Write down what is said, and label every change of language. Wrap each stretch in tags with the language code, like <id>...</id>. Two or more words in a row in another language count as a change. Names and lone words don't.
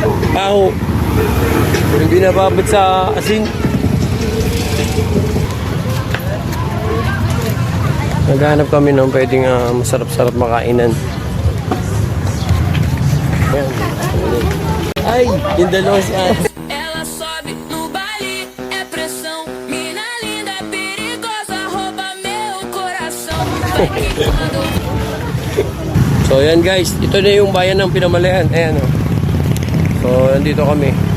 <tl>Paho. Hindi nababad sa asin. Naghanap kami ng pwedeng masarap-sarap makainan. Ayan. Ay, yung dalawang si Ate.</tl> <pt>Ela sobe no baile, é pressão. Mina linda, perigosa, rouba meu coração. Vai quicando.</pt> <tl>So yan guys, ito na yung bayan ng Pinamalayan. Ayan o. So nandito kami.</tl>